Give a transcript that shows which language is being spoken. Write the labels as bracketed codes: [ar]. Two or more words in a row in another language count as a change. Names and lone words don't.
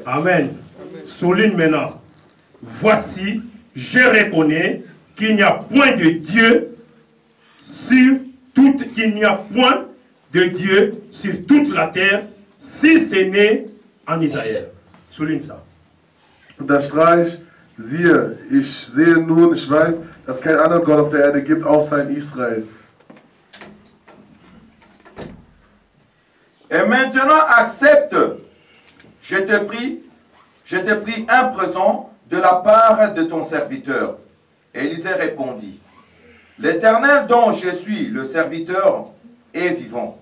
[fr] Amen. Souligne maintenant. Voici, je reconnais qu'il n'y a point de Dieu qu'il n'y a point de Dieu sur toute la terre, si ce n'est en Israël. Souligne ça. [de] Unterstreicht, siehe, ich sehe nun, ich weiß, dass es keinen anderen Gott auf der Erde gibt, außer in Israel. [fr] Et maintenant accepte, je te prie un présent de la part de ton serviteur. Élisée répondit, l'Éternel dont je suis le serviteur est vivant.